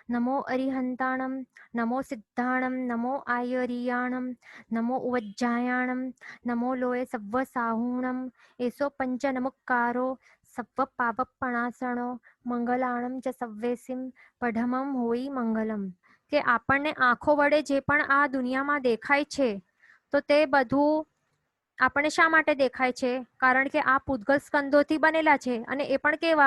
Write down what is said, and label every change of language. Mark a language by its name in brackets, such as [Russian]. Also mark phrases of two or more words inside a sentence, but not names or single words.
[Prakrit languages] नमो अरिहंताणं नमो सिद्धाणं नमो आयरियाणं नमो उवज्जायाणं नमो लोये सव्वसाहूणं एसो पंचनमुक्कारो सव्वपावपणासणो मंगलाणम च सव्वेसिम पढमम होई मंगलम. [Gujarati] કે આપણને આંખો વડે જે પણ આ દુનિયામાં દેખાય છે તો તે બધું આપણને શા માટે દેખાય છે? કારણ કે આ પૂતગલ સ્કંદોથી બનેલા છે અને એ પણ કેવા?